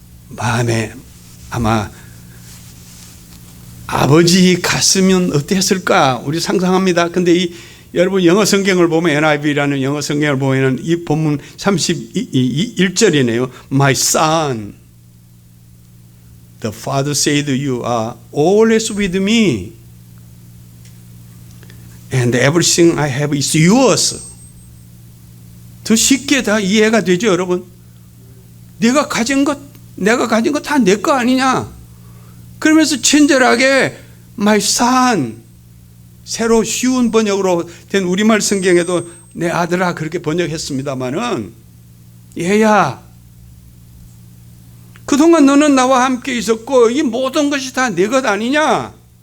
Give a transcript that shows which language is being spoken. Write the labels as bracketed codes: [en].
[ko] 마음에 아마 아버지 갔으면 어땠을까 우리 상상합니다. 근데 여러분 영어 성경을 보면 NIV라는 영어 성경을 보면 이 본문 31절이네요. [en] My son, the father said you are always with me and everything I have is yours. [ko] 더 쉽게 다 이해가 되죠 여러분. 내가 가진 것 다 내 거 아니냐. 그러면서 친절하게 [en] my son, [ko] 새로 쉬운 번역으로 된 우리말 성경에도 내 아들아 그렇게 번역했습니다마는 얘야 그동안 너는 나와 함께 있었고 이 모든 것이 다 내 것 아니냐.